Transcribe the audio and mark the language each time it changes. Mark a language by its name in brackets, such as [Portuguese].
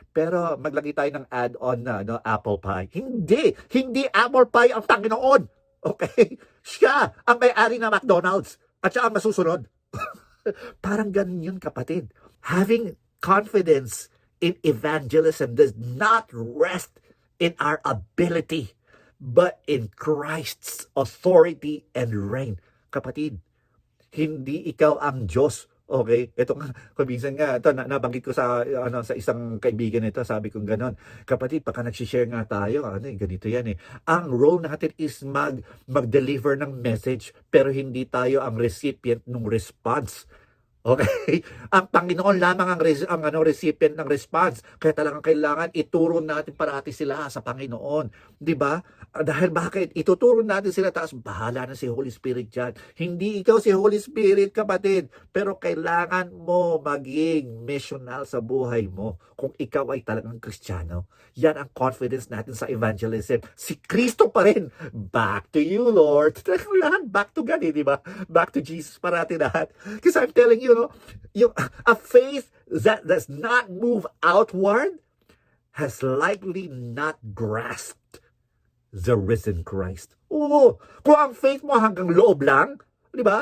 [Filipino] Pero maglagay tayo ng add-on na apple pie. Hindi apple pie ang Panginoon. Okay? Siya ang may-ari ng McDonald's. At siya ang masusunod. Parang ganun yun, kapatid. [English] Having confidence in evangelism does not rest in our ability, but in Christ's authority and reign. [Filipino] Kapatid, hindi ikaw ang Diyos. Okay? Ito nga, kuminsan nga, ito, nabanggit ko sa, sa isang kaibigan nito, sabi kong ganon, kapatid, pagka nagsishare nga tayo, ganito yan eh. Ang role natin is mag-deliver ng message, pero hindi tayo ang recipient ng response. Okay? Ang Panginoon lamang ang recipient ng response. Kaya talagang kailangan ituro natin parati sila sa Panginoon. 'Di ba? Dahil bakit? Ituturo natin sila, tapos bahala na si Holy Spirit dyan. Hindi ikaw si Holy Spirit, kapatid. Pero kailangan mo maging missional sa buhay mo kung ikaw ay talagang Kristiyano. Yan ang confidence natin sa evangelism. Si Kristo pa rin. [English] Back to you, Lord. Lahat back to God, di ba? Back to Jesus parati lahat. Because I'm telling you, a faith that does not move outward has likely not grasped the risen Christ. [Filipino] Oo, kung ang faith mo hanggang loob lang, di ba?